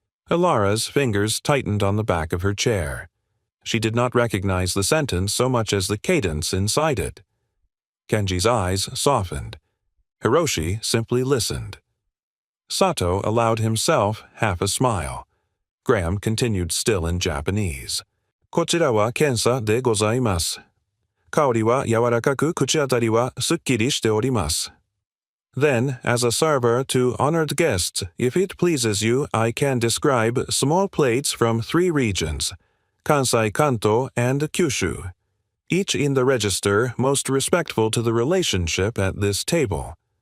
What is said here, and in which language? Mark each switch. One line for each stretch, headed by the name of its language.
English: Ilara's fingers tightened on the back of her chair. She did not recognize the sentence so much as the cadence inside it. Kenji's eyes softened. Hiroshi simply listened. Sato allowed himself half a smile. Graham continued still in Japanese.
Japanese: こちらは検査でございます。香りは柔らかく口当たりはすっきりしております。
English: Then, as a server to honored guests, if it pleases you, I can describe small plates from 3 regions, Kansai, Kanto, and Kyushu, each in the register most respectful to the relationship at this table.